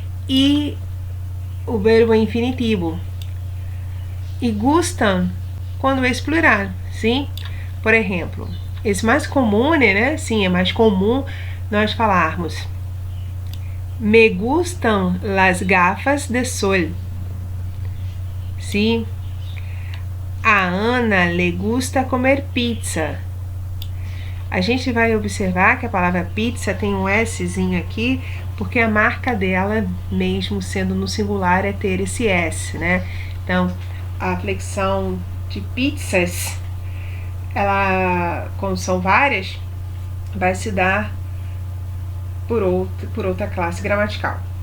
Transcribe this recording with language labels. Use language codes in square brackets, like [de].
[pt] E o verbo infinitivo. E gustam quando é plural, sim? Por exemplo, é mais comum, né? Sim, é mais comum nós falarmos: [es] me gustam las gafas de sol. [pt] Sim? [es] A Ana le gusta comer pizza. [pt] A gente vai observar que a palavra pizza tem um Szinho aqui, porque a marca dela, mesmo sendo no singular, é ter esse S, né? Então, a flexão de pizzas, ela, como são várias, vai se dar por outra classe gramatical.